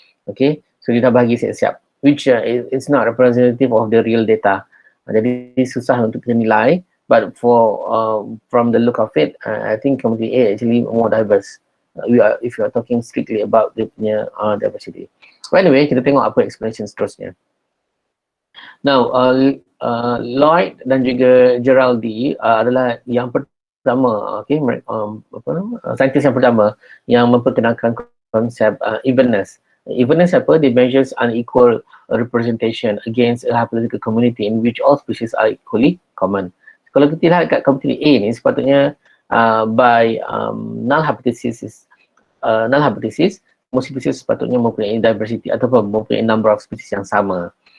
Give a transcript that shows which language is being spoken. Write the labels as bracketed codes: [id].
[en] Okay, so [ms] dia dah bagi siap-siap, [en] which it's not representative of the real data. [ms] Jadi susah untuk kita nilai. [en] But from the look of it, I think community A actually more diverse. If you are talking strictly about the diversity. But anyway, [ms] kita tengok apa explanation seterusnya. Now, Lloyd dan juga Geraldi adalah yang pertama, okay, saintis yang pertama yang memperkenalkan konsep evenness. Evenness apa? [en] They measures unequal representation against a political community in which all species are equally common. [ms] Kalau kita lihat kat community A ni, sepatutnya [en] by null hypothesis, [ms] semua species sepatutnya mempunyai diversity ataupun mempunyai number of species yang sama.